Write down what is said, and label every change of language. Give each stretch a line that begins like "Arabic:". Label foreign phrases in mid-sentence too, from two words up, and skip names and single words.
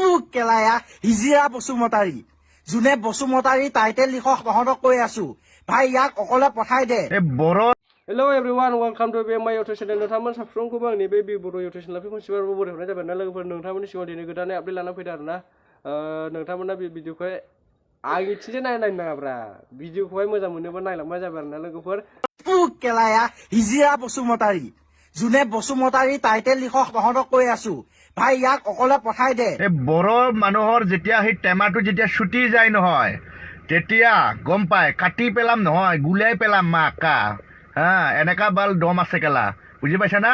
Assamese: কেলায়া হিজিৰা বসুমতাৰী যোনে বসুমতাৰী টাইটেল লিখক তহঁতক কৈ আছো ভাই ইয়াক অকলে পঠাই দে
English: Hello everyone, welcome to my YouTube channel.
Bodo: नोंथांमोन साफ्रोमखौबो आंनि बे बर'
English: YouTube channel
Bodo: खनसेबार बोरै हरनाय जाबाय ना लोगोफोर नोंथांमोननि सिगाङाव दिनै गोदानै आपडेट लाना फैदों आरोना नोंथांमोना बे भिडिअखौ आंनिथिंजाय नायनाय नाङाब्रा भिडिअखौहाय मोजां मोनोबा नायलांबाय जाबाय आरोना लोगोफोर
Assamese: কেলায়া হিজিৰা বসুমতাৰী যোনে বসুমতাৰী টাইটেল লিখক তহঁতক কৈ আছো ভাই ইয়াক অকলে পঠাই দে বড় মানুহৰ যেতিয়া সেই টেমাটো যেতিয়া ছুটি যায় নহয় তেতিয়া গম পায় কাটি পেলাম নহয় গুলাই পেলাম মাকা হা এনেকা বাল দম আছে কেলা বুজি পাইছা না